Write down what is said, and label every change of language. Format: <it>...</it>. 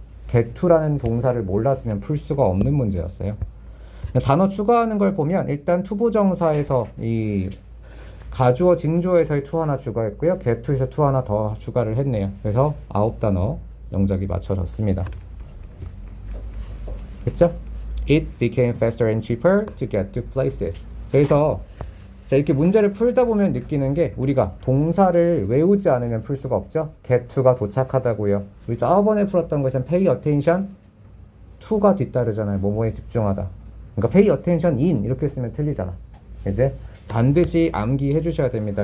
<ko>get to라는 동사를 몰랐으면 풀 수가 없는 문제였어요. 단어 추가하는 걸 보면 일단 투부정사에서 이 가주어, 징주어에서의 to 하나 추가했고요. get to에서 to 하나 더 추가를 했네요. 그래서 9단어 영작이 맞춰졌습니다. 그쵸?</ko> <en>It became faster and cheaper to get to places.</en> <ko>그래서 자, 이렇게 문제를 풀다 보면 느끼는 게 우리가 동사를 외우지 않으면 풀 수가 없죠. get to가 도착하다고요. 우리 저번에 풀었던 것은 pay attention to가 뒤따르잖아요. 뭐뭐에 집중하다. 그러니까 pay attention in 이렇게 쓰면 틀리잖아. 이제 반드시 암기해 주셔야 됩니다.</ko>